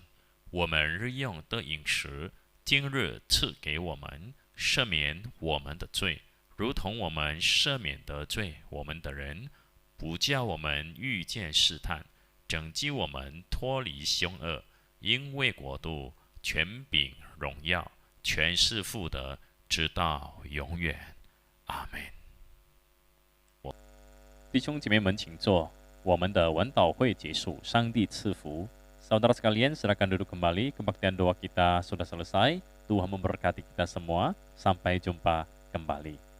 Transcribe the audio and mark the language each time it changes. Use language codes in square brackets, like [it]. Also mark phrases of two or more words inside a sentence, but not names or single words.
[zh] 我们日用的饮食，今日赐给我们，赦免我们的罪，如同我们赦免得罪我们的人，不叫我们遇见试探，拯救我们脱离凶恶。因为国度、权柄、荣耀，全是父的，直到永远。阿门。弟兄姐妹们，请坐。我们的文祷会结束，上帝赐福。 [id] Saudara sekalian, silakan duduk kembali. Kebaktian doa kita sudah selesai. Tuhan memberkati kita semua. Sampai jumpa kembali.